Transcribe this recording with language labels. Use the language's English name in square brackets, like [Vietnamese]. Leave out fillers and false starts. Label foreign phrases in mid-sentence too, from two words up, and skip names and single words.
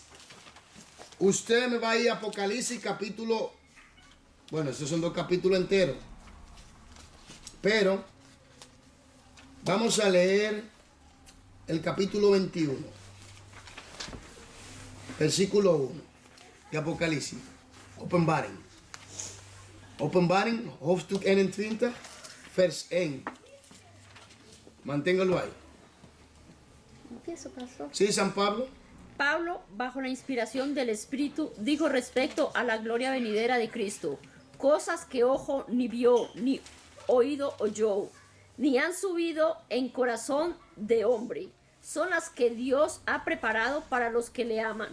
[Spanish] Usted me va a ir a Apocalipsis, capítulo... Bueno, esos son 2 capítulos enteros. Pero vamos a leer el capítulo 21, versículo 1 de Apocalipsis. [Dutch] Openbaring. Openbaring, hoofdstuk 21, vers 1. [Spanish] Manténgalo ahí. ¿Qué eso pasó? Sí, San Pablo. Pablo, bajo la inspiración del Espíritu, dijo respecto a la gloria venidera de Cristo, cosas que ojo ni vio, ni oído oyó, ni han subido en corazón de hombre, son las que Dios ha preparado para los que le aman.